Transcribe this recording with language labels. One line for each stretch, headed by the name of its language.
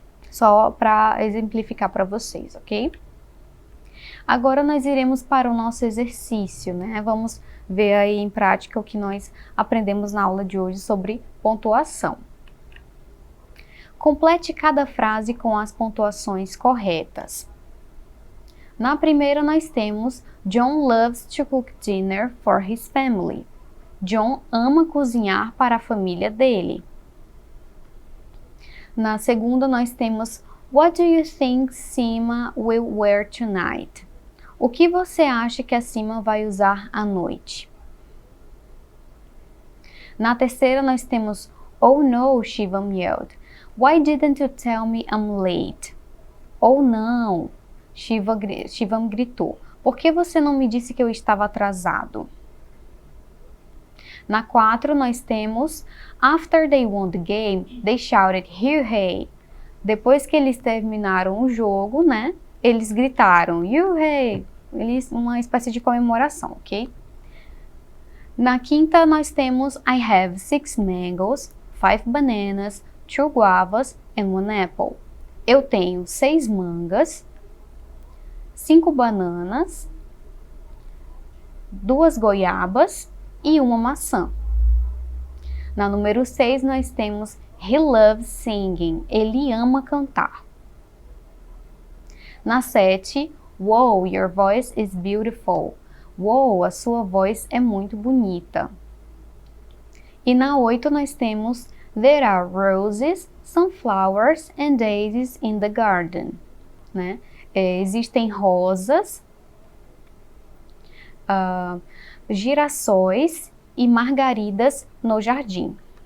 Portuguese: Só para exemplificar para vocês, ok? Agora nós iremos para o nosso exercício, né? Vamos ver aí em prática o que nós aprendemos na aula de hoje sobre pontuação. Complete cada frase com as pontuações corretas. Na primeira nós temos
English: John loves to cook dinner for his family.
Portuguese: John ama cozinhar para a família dele. Na segunda nós temos
English: What do you think Sima will wear tonight?
Portuguese: O que você acha que a Sima vai usar à noite? Na terceira nós temos
English: Oh no, Shivam yelled. Why didn't you tell me I'm late?
Portuguese: Oh não, Shivam gritou. Por que você não me disse que eu estava atrasado? Na 4 nós temos
English: After they won the game, they shouted "Hooray!"
Portuguese: Depois que eles terminaram o jogo, né? Eles gritaram "Hooray!" Uma espécie de comemoração, ok? Na 5ª nós temos
English: I have 6 mangoes, 5 bananas, 2 guavas and 1 apple.
Portuguese: Eu tenho 6 mangas, 5 bananas, 2 goiabas e 1 maçã. Na número 6 nós temos
English: He loves singing.
Portuguese: Ele ama cantar. Na 7,
English: Wow, your voice is beautiful.
Portuguese: Wow, a sua voz é muito bonita. E na 8 nós temos
English: There are roses, sunflowers and daisies in the garden.
Portuguese: Né? Existem rosas, girassóis e margaridas no jardim.